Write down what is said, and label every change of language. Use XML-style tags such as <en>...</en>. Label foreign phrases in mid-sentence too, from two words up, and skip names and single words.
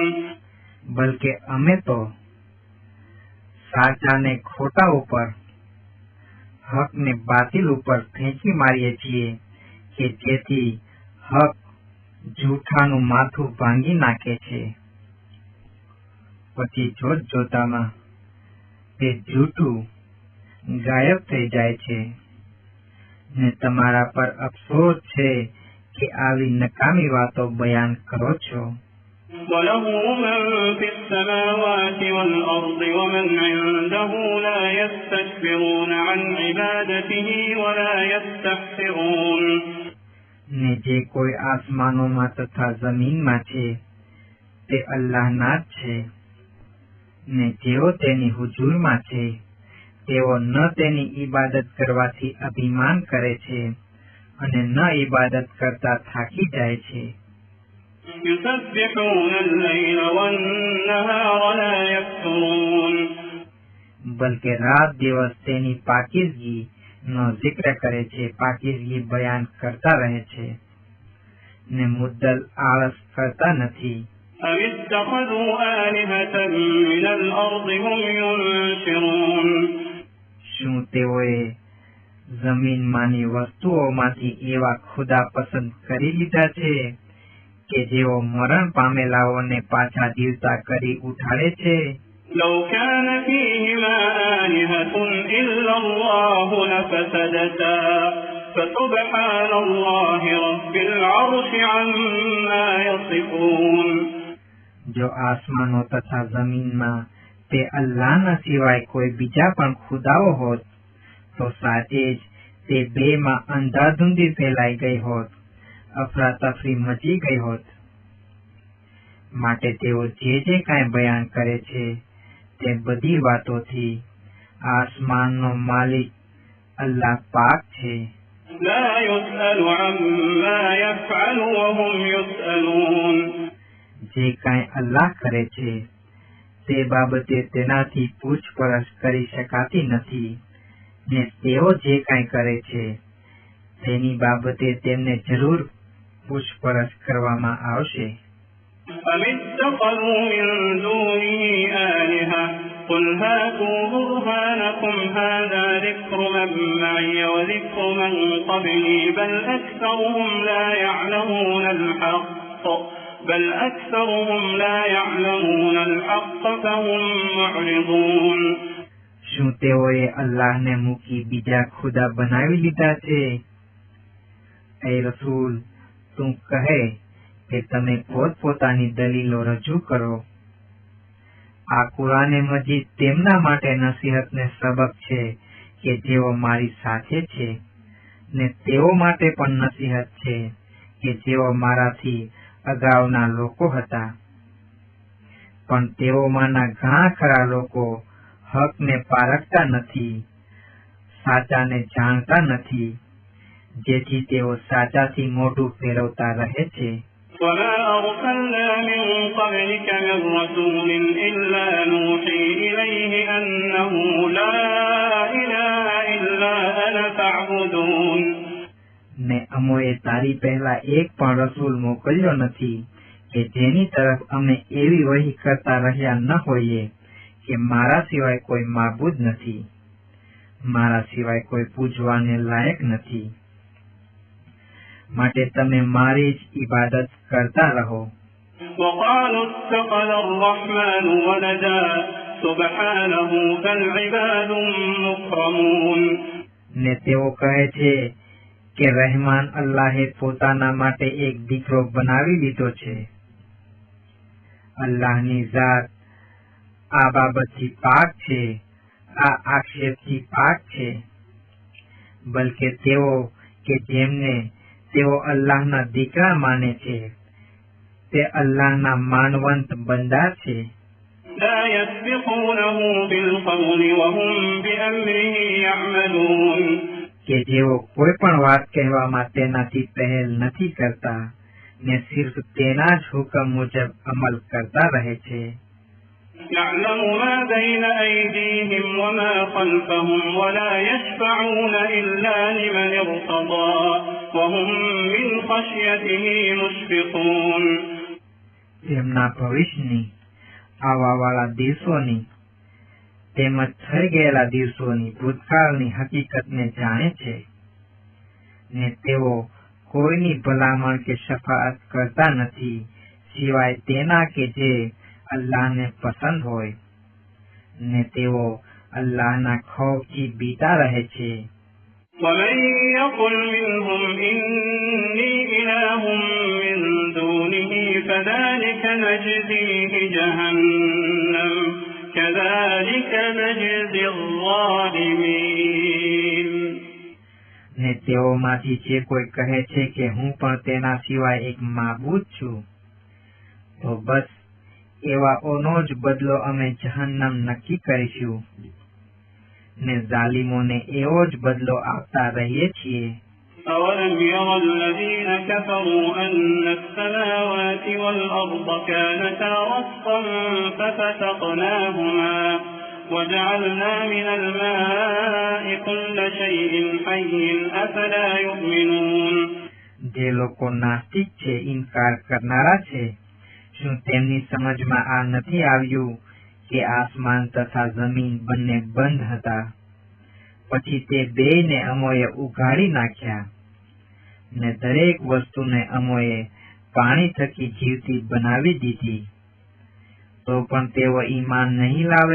<gu>બલકે અમે તો સાચાને ખોટા ઉપર, હક ને બાતિલ ઉપર ફેંકી મારીએ છીએ કે જેથી હક જૂઠાનું માથું ભાંગી નાખે છે. પછી જોતામાં તે જૂઠું ગાયબ થઈ જાય છે ને તમારા પર અફસોસ છે કે આવી નકામી વાતો બયાન કરો છો.</gu> <ar>وله من في السماوات والأرض ومن عنده لا يستكبرون عن عبادته ولا يستحسرون.</ar> <gu>ને જે કોઈ આસમાનોમાં તથા જમીનમાં છે તે અલ્લાહના જ છે, ને જેઓ તેની હુજુરમાં છે તેઓ ન તેની ઇબાદત કરવાથી અભિમાન કરે છે અને ન ઇબાદત કરતા થાકી જાય છે.</gu> <ar>يسبحون الليل والنهار لا يفترون.</ar> <gu>બલકે રાત દિવસ તેની પાકીઝગી નો જિક્ર કરે છે, પાકીઝગી બયાન કરતા રહે છે ને મુદ્દલ આળસ કરતા નથી.</gu> <ar>أم اتخذوا آلهة من الأرض هم ينشرون.</ar> <gu>શું તેઓએ જમીનમાંની વસ્તુઓમાંથી એવા ખુદા પસંદ કરી લીધા છે કે જેઓ મરણ પામેલાઓને પાછા જીવતા કરી ઉઠાડે છે?</gu> <ar>لو كان فيهما آلهة إلا الله لفسدتا فسبحان الله رب العرش عما يصفون.</ar> <gu>જો આસમાનો તથા જમીનમાં તે અલ્લાહના સિવાય કોઈ બીજા પણ ખુદાઓ હોત તો સાચે જ તે બેમાં અંધાધૂંધી ફેલાઈ ગઈ હોત, અફરાતફરી મચી ગઈ હોત. માટે તેઓ જે કાંઈ બયાન કરે છે તે બધી વાતોથી આસમાનનો માલિક અલ્લાહ પાક છે.</gu> <ar>لا يسأل عما يفعل وهم يسألون.</ar> <gu>જે કાંઈ અલ્લાહ કરે છે તે બાબતે તેનાથી પૂછપરછ કરી શકાતી નથી, ને તેઓ જે કાંઈ કરે છે તેની બાબતે તેમને જરૂર પૂછપરછ કરવામાં આવશે.</gu> <ar>أم اتخذوا من دونه آلهة قل هاتوا برهانكم هذا ذكر من معي وذكر من قبلي بل أكثرهم لا يعلمون الحق فهم معرضون.</ar> <gu>શું તેઓએ અલ્લાહને મૂકી બીજા ખુદા બનાવી લીધા છે? એ રસૂલ, તું કહે કે તમે પોતપોતાની દલીલો રજૂ કરો. આ કુરાને મજીદ તેમના માટે નસીહતને સબક છે કે જેઓ મારી સાથે છે, ને તેઓ માટે પણ નસીહત છે કે જેઓ મારાથી અગાઉના લોકો હતા. પણ તેઓમાંના ઘણા ખરા લોકો હકને પારખતા નથી, સાચાને જાણતા નથી, જેથી તેઓ સાચાથી મોઢું ફેરવતા રહે છે.</gu> <ar>وما أرسلنا من قبلك من رسول إلا نوحي إليه أنه لا إله إلا أنا فاعبدون.</ar> <gu>ને અમોએ તારી પહેલા એક પણ રસૂલ મોકલ્યો નથી કે જેની તરફ અમે એવી વહી કરતા રહ્યા ન હોઈએ કે મારા સિવાય કોઈ માબૂદ નથી, મારા સિવાય કોઈ પૂજવાને લાયક નથી, માટે તમે મારી જ ઇબાદત કરતા રહો.</gu> <ar>وقالوا اتخذ الرحمن ولدا سبحانه بل عباد مكرمون.</ar> <gu>ને તેઓ કહે છે કે રહેમાન અલ્લાહે પોતાના માટે એક દીકરો બનાવી લીધો છે. અલ્લાહની ઝાત આ બાબતથી પાક છે, આ આક્ષેપથી પાક છે. બલકે તેઓ કે જેમને તેઓ અલ્લાહના દીકરા માને છે તે અલ્લાહના માનવંત બંદા છે.</gu> <ar>لا يسبقونه بالقول وهم بأمره يعملون.</ar> <gu>કે જેઓ કોઈ પણ વાત કહેવામાં તેનાથી પહેલ નથી કરતા ને સિર્ફ તેના જ હુકમ મુજબ અમલ કરતા રહે છે.</gu> <ar>يعلم ما بين أيديهم وما خلفهم ولا يشفعون إلا لمن ارتضى وهم من خشيته مشفقون.</ar> <gu>તેમના ભવિષ્યની, આવવાવાળા દિવસોની તેમજ થઈ ગયેલા દિવસોની ભૂતકાળની હકીકતને જાણે છે, ને તેઓ કોઈની ભલામણ કે શફાઅત કરતા નથી સિવાય તેના કે જે અલ્લાહને પસંદ હોય, ને તેઓ અલ્લાહના ખૌફથી બીતા રહે છે.</gu> <ar>ومن يقل منهم إني إله من دونه فذلك نجزيه جهنم كذلك نجزي الظالمين.</ar> <gu>ને તેઓમાંથી જે કોઈ કહે છે કે હું પણ તેના સિવાય એક માબૂદ છું, તો બસ એવાઓનો જ બદલો અમે જહન્નમ નક્કી કરીશું, ને ઝાલિમોને એવો જ બદલો આપતા રહીએ છીએ.</gu> <ar>أولم ير الذين كفروا أن السماوات والأرض كانتا رتقا ففتقناهما وجعلنا من الماء كل شيء حي أفلا يؤمنون.</ar> <gu>જે લોકો નાસ્તિક છે, ઇનકાર કરનારા છે, શું તેમની સમજમાં આ નથી આવ્યું કે આસમાન તથા જમીન બંને બંધ હતા, પછી તે બેયને અમોએ ઉઘાડી નાખ્યા, ને દરેક વસ્તુને અમોએ પાણી થકી જીવતી બનાવી દીધી, તો પણ તેઓ ઈમાન નહીં લાવે.</gu>